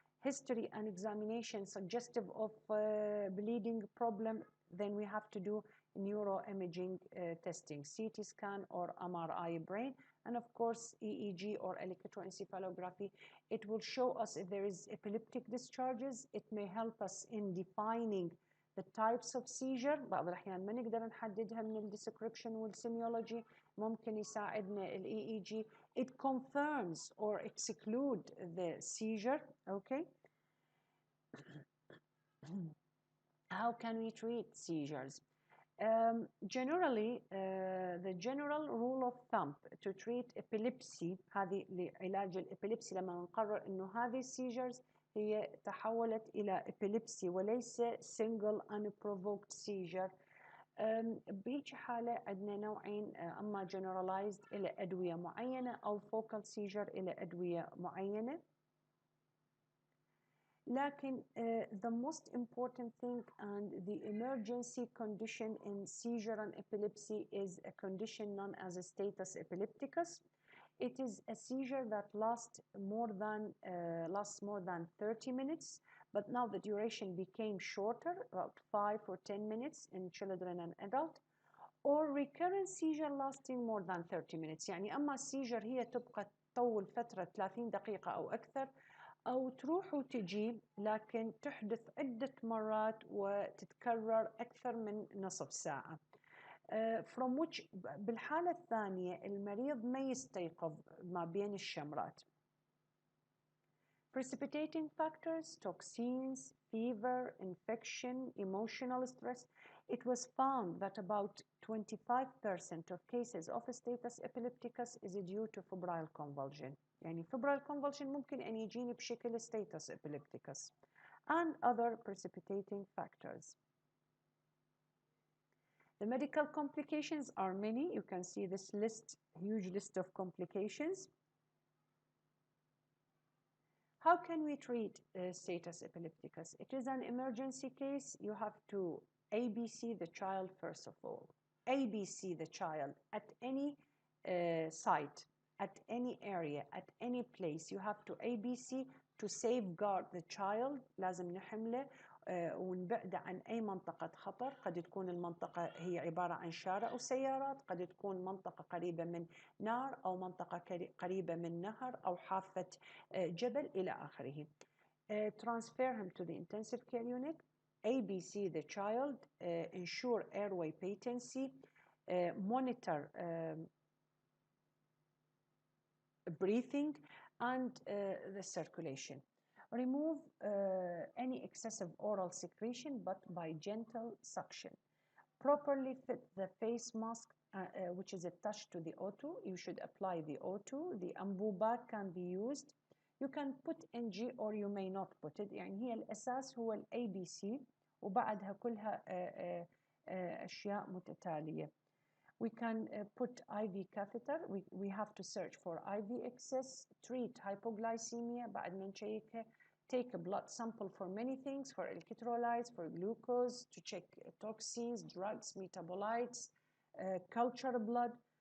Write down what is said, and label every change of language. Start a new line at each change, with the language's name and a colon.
English: history and examination suggestive of bleeding problem, then we have to do neuroimaging testing, CT scan or MRI brain, and of course EEG or electroencephalography. It will show us if there is epileptic discharges. It may help us in defining the types of seizure.
Arabic: بعض الأحيان ما نقدر نحددها من الديسكريبشن والسيميولوجي. ممكن يساعدنا ال EEG.
English: It confirms or exclude the seizure. Okay. How can we treat seizures? Generally, the general rule of thumb to treat epilepsy،
Arabic: هذه لعلاج الإبيليبسي لما نقرر إنه هذه السيجرز هي تحولت إلى epilepsy وليس single unprovoked seizure. بيجي حالة عندنا نوعين، أما generalized إلى أدوية معينة أو focal seizure إلى أدوية معينة.
English: لكن the most important thing and the emergency condition in seizure and epilepsy is a condition known as a status epilepticus. It is a seizure that lasts more than 30 minutes, but now the duration became shorter, about 5 or 10 minutes in children and adults, or recurrent seizure lasting more than 30 minutes.
Arabic: يعني أما seizure هي تبقى تطول فترة 30 دقيقة أو أكثر، أو تروح وتجي لكن تحدث عدة مرات وتتكرر أكثر من نصف ساعة.
English: From which
Arabic: بالحالة الثانية المريض ما يستيقظ ما بين الشمرات.
English: Precipitating factors, toxins, fever, infection, emotional stress. It was found that about 25% of cases of status epilepticus is due to febrile convulsion. يعني febrile convulsion
Arabic: ممكن أن يجيني بشكل
English: status epilepticus and other precipitating factors. The medical complications are many. You can see this list, huge list of complications. How can we treat status epilepticus? It is an emergency case. You have to ABC the child first of all. ABC the child at any site, at any area, at any place. You have to ABC to safeguard the child.
Arabic: لازم نحمله ونبعد عن أي منطقة خطر. قد تكون المنطقة هي عبارة عن شارع أو سيارات، قد تكون منطقة قريبة من نار أو منطقة قريبة من نهر أو حافة جبل إلى آخره.
English: Transfer him to the intensive care unit. ABC the child, ensure airway patency, monitor breathing and the circulation. Remove any excessive oral secretion but by gentle suction. Properly fit the face mask which is attached to the O2. You should apply the O2. The ambu bag can be used. You can put NG or you may not put it.
Arabic: يعني هي الأساس هو ال ABC وبعدها كلها أشياء متتالية.
English: We can put IV catheter. We have to search for IV excess, treat hypoglycemia
Arabic: بعد ما نشيكها.
English: Take a blood sample for many things, for electrolytes, for glucose, to check toxins, drugs, metabolites, culture blood.